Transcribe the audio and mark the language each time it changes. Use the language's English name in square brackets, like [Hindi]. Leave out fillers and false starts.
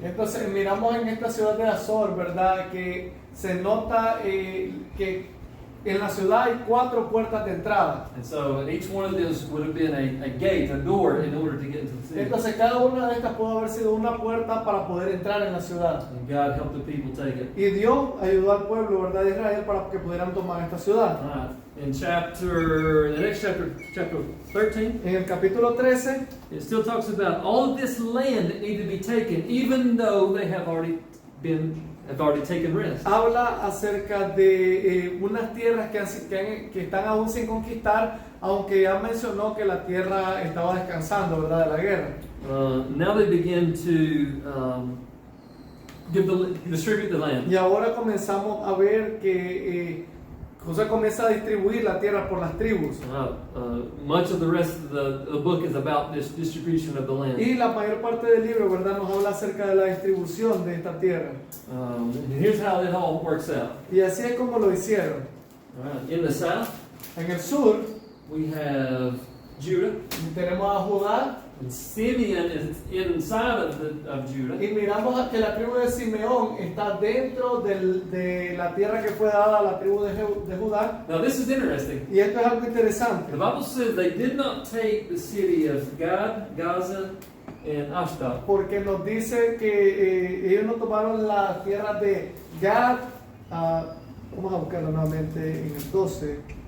[Spanish] Entonces miramos en esta ciudad de Azor, ¿verdad? Que se nota que en la ciudad hay 4 puertas de entrada. [English] And so each one of those would have been a gate, a door, in order to get into the city. [Spanish] Entonces cada una de estas pudo haber sido una puerta para poder entrar en la ciudad. [English] And God helped the people take it. [Spanish] Y Dios ayudó al pueblo, ¿verdad? De Israel para que pudieran tomar esta ciudad. [English] In the next chapter, chapter 13, [Spanish] En el capítulo 13 [English] it still talks about all of this land that needed to be taken, even though they have already taken rest. [Spanish] habla acerca de unas tierras que están aún sin conquistar, aunque ya mencionó que la tierra estaba descansando, ¿verdad? De la guerra. [English] Now they begin to distribute the land. [Spanish] Y ahora comenzamos a ver que José comienza a distribuir la tierra por las tribus. [English] Much of the rest of the book is about this distribution of the land. [Spanish] Y la mayor parte del libro, ¿verdad? Nos habla acerca de la distribución de esta tierra. [English] And here's how it all works out. [Spanish] Y así es como lo hicieron. [English] In the south, [Spanish] En el sur [English] we have Judah, [Spanish] tenemos a Judá [English] and Simeon is inside of Judah. [Spanish] y miramos que la tribu de Simeón está dentro de la tierra que fue dada a la tribu de Judá. [English] Now this is interesting. [Spanish] Y esto es algo interesante. [English] The Bible says they did not take the city of Gad, Gaza, and Ashdod. [Spanish] Porque nos dice que ellos no tomaron las tierras de Gad, Vamos a buscarlo nuevamente en el 12.